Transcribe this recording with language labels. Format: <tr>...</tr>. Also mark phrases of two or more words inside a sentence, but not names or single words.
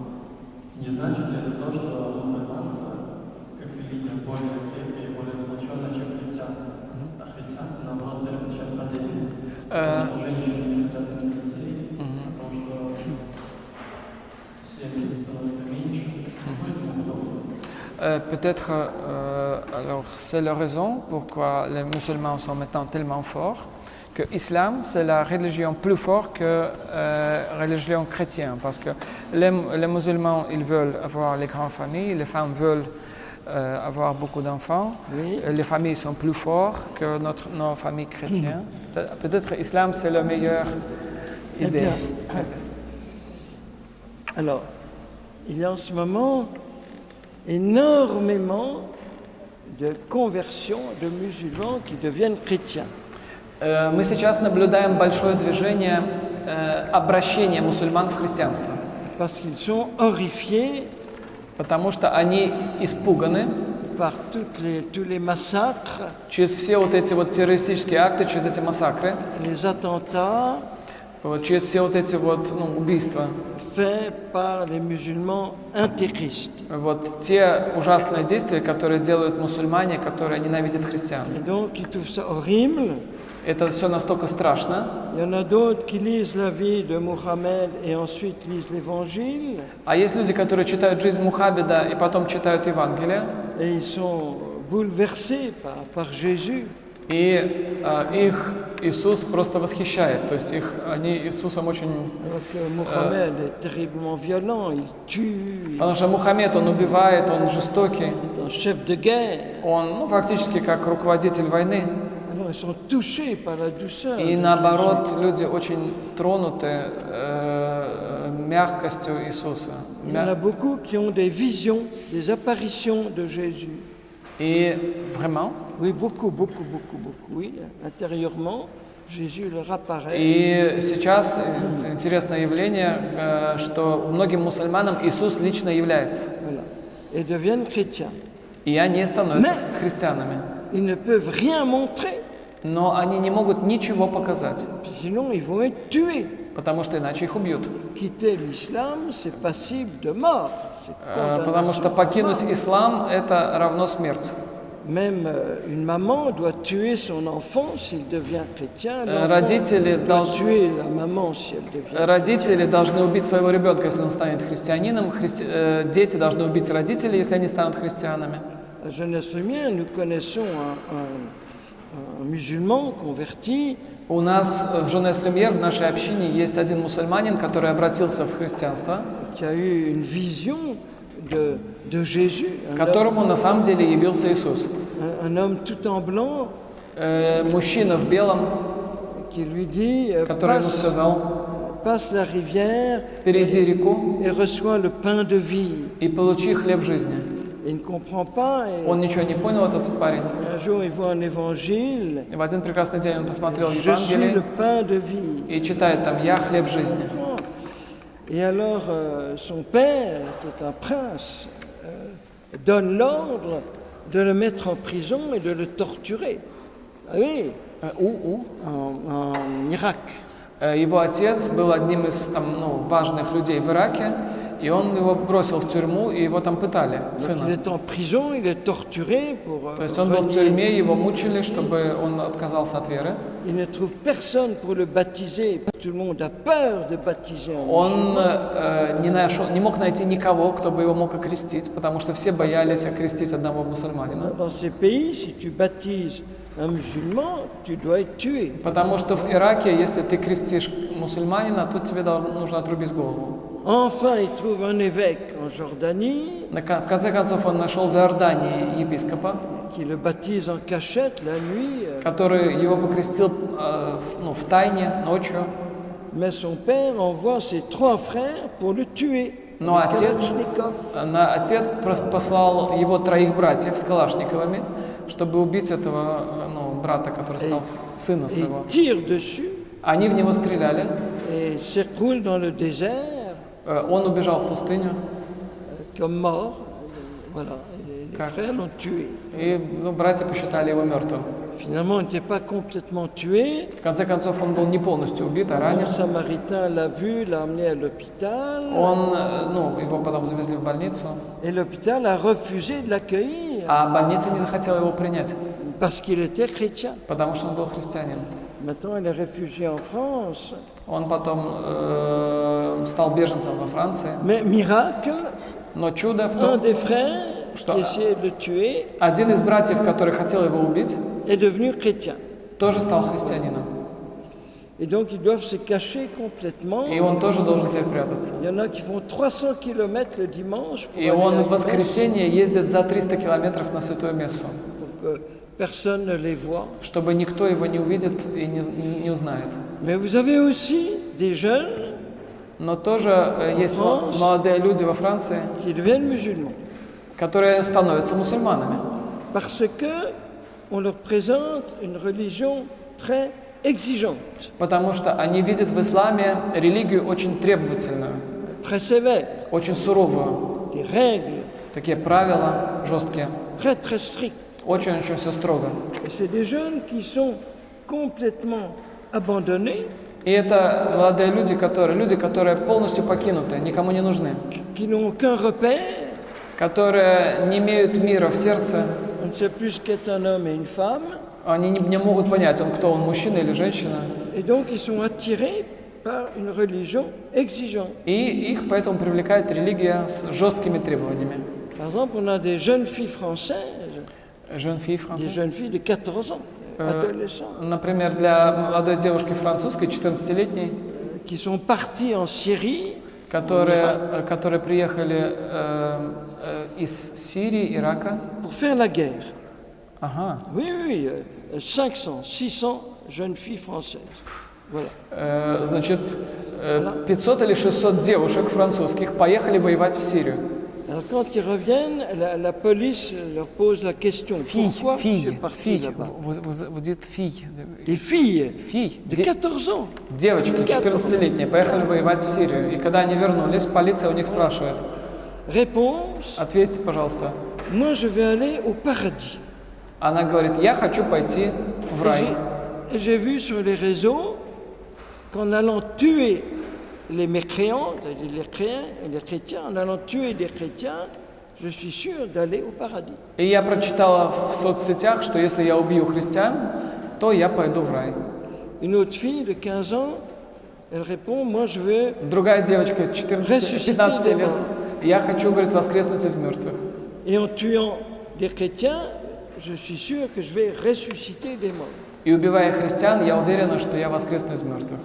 <ru>Не значит ли это то, что мусульманство, как религия, более крепкое и более сплоченное, чем христианство? А христианство, наоборот, делает сейчас поделение. Потому что женщины не хотят иметь детей, потому что семьи становятся меньше.</ru> <fr>Peut-être, alors c'est la raison pourquoi les musulmans sont maintenant tellement forts, que l'islam c'est la religion plus forte que la religion chrétienne, parce que les musulmans ils veulent avoir les grandes familles, les femmes veulent avoir beaucoup d'enfants, Oui. les familles sont plus fortes que nos familles chrétiennes. Peut-être l'islam c'est la meilleure Eh idée. bien, alors, il y a en ce moment énormément de conversions de musulmans qui deviennent chrétiens.</fr> <ru>Мы сейчас наблюдаем большое движение обращения мусульман в христианство,</ru> <fr>Parce qu'ils sont horrifiés</fr> <ru>потому что они испуганы</ru> <fr>par tous les massacres,</fr> <ru>через все вот эти вот террористические акты, через эти массакры,</ru> <fr>les attentats</fr> <ru>вот через все вот эти вот убийства,</ru> <fr>faits par les musulmans intégristes.</fr> <ru>вот те ужасные действия, которые делают мусульмане, которые ненавидят христиан.</ru> <fr>Et donc, ils trouvent ça horrible.</fr> <ru>Это все настолько страшно.</ru> <fr>Il y en a d'autres qui lisent la vie de Mohammed et ensuite lisent l'Évangile</fr> <ru>А есть люди, которые читают жизнь Мухаммеда и потом читают Евангелие,</ru> <fr>et ils sont bouleversés par Jésus.</fr> <ru>и их Иисус просто восхищает. То есть они Иисусом очень...</ru> <fr>Alors que Mohammed est terriblement violent, il tue,</fr> <ru>Потому что Мухаммед, он убивает, он жестокий,</ru> <fr>il est un chef de guerre.</fr> <ru>он фактически как руководитель войны.</ru> <fr>Alors ils sont touchés par la douceur.</fr> <ru>И</ru> <fr>de</fr> <ru>наоборот, люди очень тронуты мягкостью Иисуса.</ru> <fr>Jésus. Il y en a beaucoup qui ont des visions, des apparitions de Jésus. И vraiment. Oui, beaucoup, oui. Intérieurement, Jésus leur apparaît.</fr> <ru>И сейчас интересное явление, что многим мусульманам Иисус лично является.</ru> <fr>Voilà. Et deviennent chrétiens.</fr> <ru>И они становятся христианами.</ru> <fr>Ils ne peuvent rien montrer,</fr> <ru>Но они не могут ничего показать,</ru> <fr>sinon ils vont être tués.</fr> <ru>потому что иначе их убьют.</ru> <fr>Quitter l'islam, c'est passible de mort. C'est</fr> <ru>Потому что</ru> <fr>condamnation.</fr> <ru>покинуть ислам – это равно смерть.</ru> <fr>Même une maman doit tuer son enfant s'il devient chrétien. L'enfant</fr> <ru>Родители</ru> <fr>doit</fr> <ru>должны...</ru> <fr>tuer la maman si elle devient</fr> <ru>Родители должны убить своего ребенка, если он станет христианином. Дети должны убить родителей, если они станут христианами.</ru> <fr>À Jeunesse Lumière, nous connaissons un musulman converti</fr> <ru>У нас в Jeunesse Lumière, в нашей общине, есть один мусульманин, который обратился в христианство,</ru> <fr>qui a eu une vision de Jésus,</fr> <ru>которому на самом деле явился Иисус.</ru> <fr>un homme tout en blanc</fr> <ru>Мужчина в белом,</ru> <fr>qui lui dit</fr> <ru>который ему сказал:</ru> <fr>passe la rivière</fr> <ru>перейди реку</ru> <fr>et reçois le pain de vie.</fr> <ru>и получи хлеб жизни.</ru> <fr>Il ne comprend pas. Et</fr> <ru>Он ничего не понял, этот парень.</ru> <fr>un jour, il voit un évangile.</fr> <ru>И в один прекрасный день он посмотрел</ru> <fr>Je suis le</fr> <ru>Евангелие</ru> <fr>pain de vie.</fr> <ru>и читает там: «Я хлеб жизни».</ru> <fr>Et alors, son père, qui est un prince, donne l'ordre de le mettre en prison et de le torturer. Ah oui, en Irak.</fr> <ru>Его отец был одним из важных людей в Ираке, и он его бросил в тюрьму, и его там пытали,</ru> <fr>Donc, il</fr> <ru>сына.</ru> <fr>est en prison, il est torturé pour</fr> <ru>То есть он был в тюрьме, его мучили, чтобы он отказался от веры.</ru> <fr>Il ne trouve personne pour le baptiser. Tout le monde a peur de baptiser un</fr> <ru>Он не мог найти никого, кто бы его мог окрестить, потому что все боялись окрестить одного мусульманина.</ru> <fr>Dans ces pays, si tu baptises un musulman, tu dois être tué.</fr> <ru>Потому что в Ираке, если ты крестишь мусульманина, тут тебе нужно отрубить голову.</ru> <fr>Enfin, il trouve un évêque en Jordanie</fr> <ru>В конце концов, он нашел в Иордании епископа,</ru> <fr>qui le baptise en cachette la nuit.</fr> <ru>который его покрестил в тайне, ночью.</ru> <fr>Mais son père envoie ses 3 frères pour le tuer.</fr> <ru>Но отец послал его 3 братьев с Калашниковыми, чтобы убить этого брата, который стал сына своего.</ru> <fr>Il tire dessus</fr> <ru>Они в него стреляли.</ru> <fr>et s'écroule dans le désert</fr> <ru>Он убежал в пустыню.</ru> <fr>comme mort. Voilà. Et les frères l'ont tué.</fr> <ru>И братья посчитали его мертвым.</ru> <fr>Finalement, il n'était pas complètement tué.</fr> <ru>В конце концов, он был не полностью убит, а ранен.</ru> <fr>Un Samaritain l'a vu, l'a emmené à l'hôpital.</fr> <ru>Его потом завезли в больницу.</ru> <fr>Et l'hôpital a refusé de l'accueillir</fr> <ru>А больница не захотела его принять,</ru> <fr>parce qu'il était chrétien.</fr> <ru>потому что он был христианин.</ru> <fr>Maintenant, il est réfugié en France.</fr> <ru>Он потом стал беженцем во Франции.</ru> <fr>Mais miracle,</fr> <ru>Но чудо в</ru> <fr>un</fr> <ru>том,</ru> <fr>des frères</fr> <ru>Что?</ru> <fr>qui essayait de le tuer</fr> <ru>один из братьев, который хотел его убить,</ru> <fr>est devenu chrétien.</fr> <ru>тоже стал христианином.</ru> <fr>Et donc, ils doivent se cacher complètement.</fr> <ru>И он тоже должен теперь прятаться.</ru> <fr>Il y en a qui font 300 km le dimanche pour</fr> <ru>И</ru> <fr>aller à</fr> <ru>он</ru> <fr>la</fr> <ru>в воскресенье ездит за 300 километров на Святую Мессу,</ru> <fr>messe, pour que personne ne les voit.</fr> <ru>чтобы никто его не увидит и не узнает.</ru> <fr>Mais vous avez aussi des jeunes</fr> <ru>Но тоже есть молодые люди во Франции,</ru> <fr>qui deviennent musulmans</fr> <ru>которые становятся мусульманами,</ru> <fr>parce que on leur présente une religion très exigeante,</fr> <ru>потому что они видят в исламе религию очень требовательную,</ru> <fr>très sévère,</fr> <ru>очень суровую,</ru> <fr>des règles</fr> <ru>такие правила жесткие,</ru> <fr>très très strictes.</fr> <ru>очень-очень все строго.</ru> <fr>Et c'est des jeunes qui sont complètement abandonnés,</fr> <ru>И это молодые люди, которые полностью покинуты, никому не нужны,</ru> <fr>qui n'ont aucun repère,</fr> <ru>которые не имеют мира в сердце,</ru> <fr>on ne sait plus ce qu'est un homme et une femme,</fr> <ru>они не могут понять, кто он, мужчина или женщина,</ru> <fr>et donc ils sont attirés par une religion exigeante.</fr> <ru>и их поэтому привлекает религия с жесткими требованиями.</ru> <fr>Par exemple, on a des jeunes filles françaises, Jeune fille des française. jeunes filles de 14 ans, adolescentes,</fr> <ru>Например, для молодой девушки французской, 14-летней,</ru> <fr>qui sont parties en Syrie,</fr> <ru>которые приехали из Сирии, Ирака.</ru> <fr>pour faire la guerre.</fr> <ru>Ага.</ru> <fr>Oui, 500, 600 jeunes filles françaises. Voilà.</fr> <ru>Значит, 500 или 600 девушек французских поехали воевать в Сирию.</ru> <fr>Alors quand ils reviennent, la police leur pose la question, pourquoi tu es parti là-bas? Vous dites filles. Des filles Filles. de 14 ans.</fr> <ru>Девочки 14-летние поехали воевать в Сирию. И когда они вернулись, полиция у них спрашивает:</ru> <fr>Réponse,</fr> <ru>ответьте, пожалуйста.</ru> <fr>moi je vais aller au paradis.</fr> <ru>Она говорит: я хочу пойти в рай.</ru> <fr>Et j'ai vu sur les réseaux qu'en allant tuer les mécréants, les chrétiens, en allant tuer des chrétiens, je suis sûr d'aller au paradis.</fr> <ru>И я прочитала в соцсетях, что если я убью христиан, то я пойду в рай.</ru> <fr>Une autre fille de 15 ans, elle répond, moi je veux</fr> <ru>Другая девочка 14-15 лет. Я хочу, говорит, воскреснуть из мертвых.</ru> <fr>Et en tuant des chrétiens, je suis sûr que je vais ressusciter des morts.</fr> <ru>И убивая христиан, я уверена, что я воскресну из мертвых.</ru>